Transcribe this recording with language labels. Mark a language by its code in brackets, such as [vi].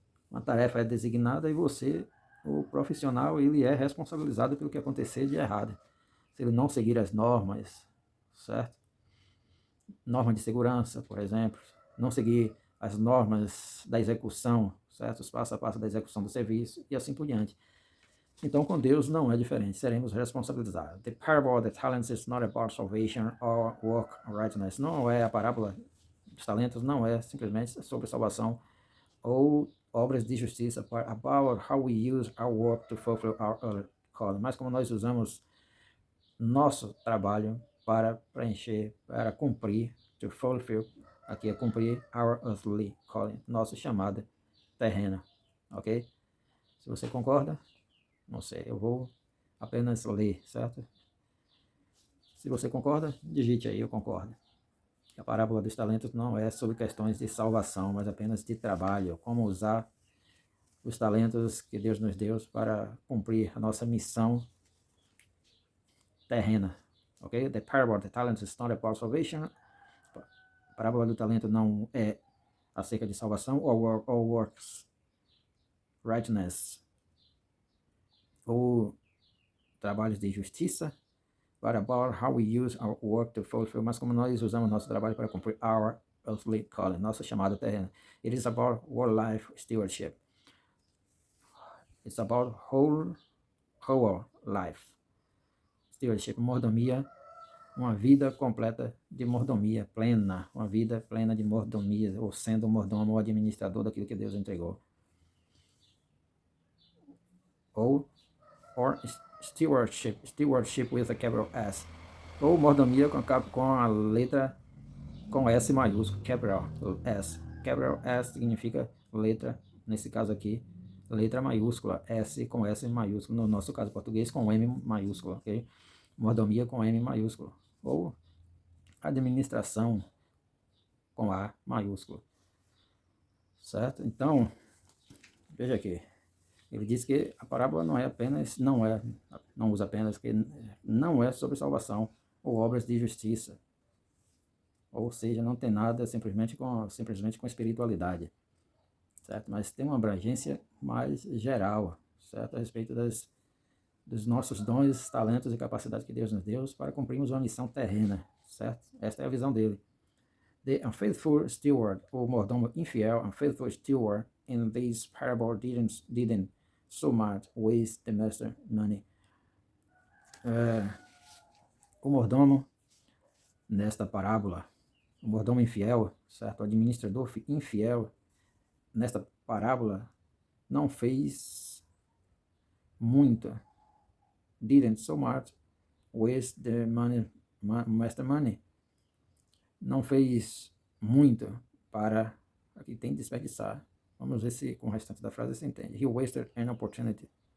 [pt] Uma tarefa é designada e você, o profissional, ele é responsabilizado pelo que acontecer de errado. Se ele não seguir as normas, certo? Normas de segurança, por exemplo, não seguir as normas da execução, certo? Os passo a passo da execução do serviço e assim por diante. Então, com Deus não é diferente, seremos responsabilizados. [en] The parable of the talents is not about salvation or work righteousness. [pt] Não é a parábola dos talentos, não é simplesmente sobre salvação ou obras de justiça, [en] about how we use our work to fulfill our earthly calling. [pt] Mas como nós usamos nosso trabalho para preencher, para cumprir, [en] to fulfill, [pt] aqui é cumprir [en] our earthly calling, [pt] nossa chamada terrena, ok? Se você concorda, não sei, eu vou apenas ler, certo? Se você concorda, digite aí, eu concordo. A parábola dos talentos não é sobre questões de salvação, mas apenas de trabalho, como usar os talentos que Deus nos deu para cumprir a nossa missão terrena, ok? [en] The parable of the talents is not about salvation. [pt] A parábola do talento não é acerca de salvação [en] or works righteousness [pt] ou trabalhos de justiça, [en] but about how we use our work to fulfill, [pt] mas como nós usamos nosso trabalho para cumprir [en] our earthly calling, [pt] nossa chamada terrena. [en] It is about whole life stewardship. It's about whole life stewardship, [pt] mordomia, uma vida completa de mordomia, plena, uma vida plena de mordomia, ou sendo um mordomo ou administrador daquilo que Deus entregou. [en] Or stewardship with a capital S. [pt] Ou mordomia com a letra com S maiúsculo, capital S. Capital S significa letra, nesse caso aqui, letra maiúscula, S com S maiúsculo, no nosso caso português com M maiúsculo, ok? Mordomia com M maiúsculo, ou administração com A maiúsculo, certo? Então, veja aqui, ele diz que a parábola não é apenas, não usa apenas que não é sobre salvação ou obras de justiça, ou seja, não tem nada simplesmente com espiritualidade, certo? Mas tem uma abrangência mais geral, certo? A respeito dos nossos dons, talentos e capacidades que Deus nos deu para cumprirmos uma missão terrena, certo? Esta é a visão dele. [en] The unfaithful steward, [pt] o mordomo infiel, [en] unfaithful steward in this parable didn't so much waste the master money. [pt] O mordomo, nesta parábola, o mordomo infiel, certo? O administrador infiel, nesta parábola, não fez muito. [en] Didn't so much waste the money, master money. [pt] Não fez muito para, aqui tem desperdiçar. Vamos ver se com o restante da frase você entende. [en] He wasted an opportunity.